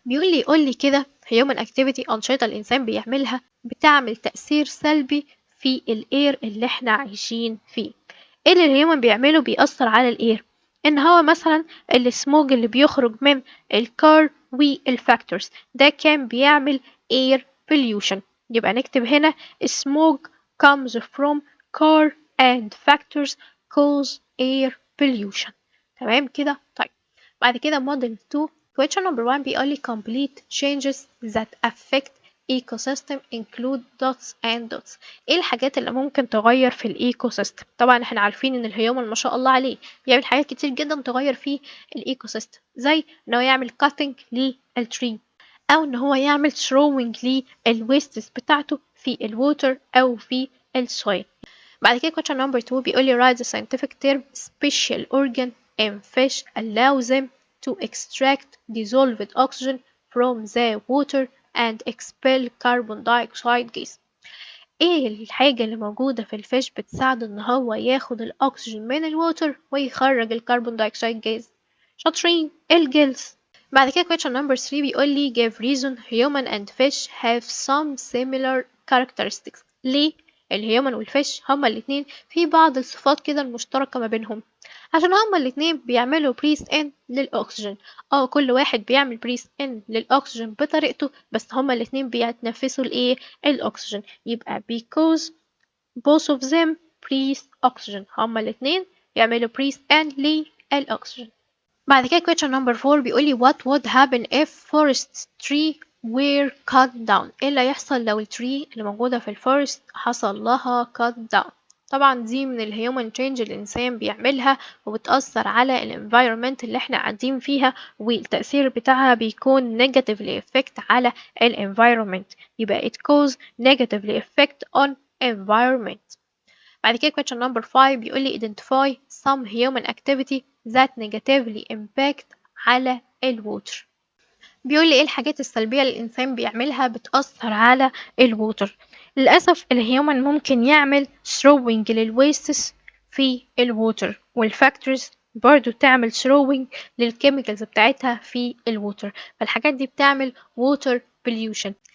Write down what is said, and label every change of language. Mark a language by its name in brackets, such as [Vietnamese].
[Arabic] يقول لي كده [English] human activity [Arabic] أنشطة الإنسان بيعملها بتعمل تأثير سلبي في الاير اللي احنا عايشين فيه. ايه اللي الهيومن بيعمله بيأثر على الاير؟ ان هو مثلا السموج اللي بيخرج من الكار والفاكتورز ده كان بيعمل air pollution. يبقى نكتب هنا [English] smoke comes from car and factors cause air pollution. [Arabic] تمام كده؟ طيب بعد كده [English] model 2 question number 1 [Arabic] بيقول لي [English] complete changes that affect ecosystem include dots and dots. [Arabic] ايه الحاجات اللي ممكن تغير في الايكو سيستم؟ طبعا احنا عارفين ان الهيومن ما شاء الله عليه بيعمل حاجات كتير جدا تغير في الايكو سيستم، زي ان هو يعمل cutting للتري، او ان هو يعمل throwing للويستس بتاعته في الووتر او في السويل. بعد كده [English] question number 2 [Arabic] بيقول لي [English] write the scientific term special organ in fish allow them to extract dissolved oxygen from the water and expel carbon dioxide gas. [Arabic] ايه الحاجة اللي موجودة في الفيش بتساعده ان هو ياخد الاكسجين من الووتر ويخرج الكربون دايوكسيد جاز؟ شاطرين، الجلز. بعد كده [English] question number 3 [Arabic] بيقول لي [English] give reason human and fish have some similar characteristics. [Arabic] ليه الهيومن والفيش هما الاتنين في بعض الصفات كده المشتركة ما بينهم؟ عشان هما الاتنين بيعملوا بريس ان للأكسجين. كل واحد بيعمل بريس ان للأكسجين بطريقته، بس هما الاتنين بيتنفسوا الايه؟ الأكسجين. [English] يبقى because both of them breathe oxygen. [Arabic] هما الاتنين يعملوا بريس ان للأكسجين. بعد كده [English] question number 4 [Arabic] بيقول لي [English] what would happen if forest tree were cut down. [Arabic] ايه اللي هيحصل لو التري اللي موجودة في الفورست حصل لها [English] cut down؟ [Arabic] طبعا دي من الهيومن تشينج اللي الإنسان بيعملها وبتأثر على الانفايرومنت اللي احنا قاعدين فيها، والتأثير بتاعها بيكون [English] negatively effect [Arabic] على الانفايرومنت. [English] يبقى it cause negatively effect on environment. [Arabic] بعد كده [English] question number 5 [Arabic] بيقول لي [English] identify some human activity that negatively impact [Arabic] على الووتر. بيقول لي ايه الحاجات السلبية اللي الإنسان بيعملها بتأثر على الووتر. للأسف الهيومن ممكن يعمل throwing للويستس في الووتر، والفاكتورز برضو تعمل throwing للكيميكالز بتاعتها في الووتر، فالحاجات دي بتعمل water pollution.